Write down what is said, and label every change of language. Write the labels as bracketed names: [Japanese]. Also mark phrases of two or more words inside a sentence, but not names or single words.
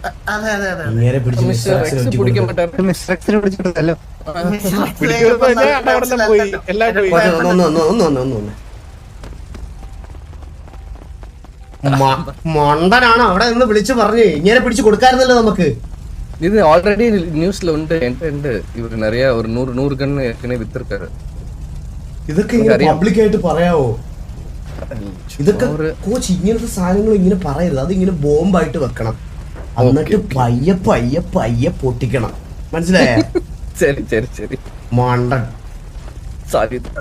[Malayalam] മണ്ടനാണ് അവിടെ നിന്ന് വിളിച്ചു പറഞ്ഞു ഇങ്ങനെ പിടിച്ചു കൊടുക്കാറുന്നല്ലോ നമുക്ക്. [Tamil] இது ஆல்ரெடி நியூஸ்ல உண்டு, இவரு நிறைய ஒரு 100 கன் ஏற்கனவே வித்திருக்காரு. [Malayalam] ഇതൊക്കെ പബ്ലിക് ആയിട്ട് പറയാവോ? ഇതൊക്കെ കോച്ച് ഇങ്ങനത്തെ സാധനങ്ങൾ ഇങ്ങനെ പറയരുത്. അതിങ്ങനെ ബോംബായിട്ട് വെക്കണം, എന്നിട്ട് പയ്യെ പയ്യെ പയ്യെ പൊട്ടിക്കണം. മനസ്സിലായോ? ശരി ശരി ശരി. മണ്ടൻ സോറി.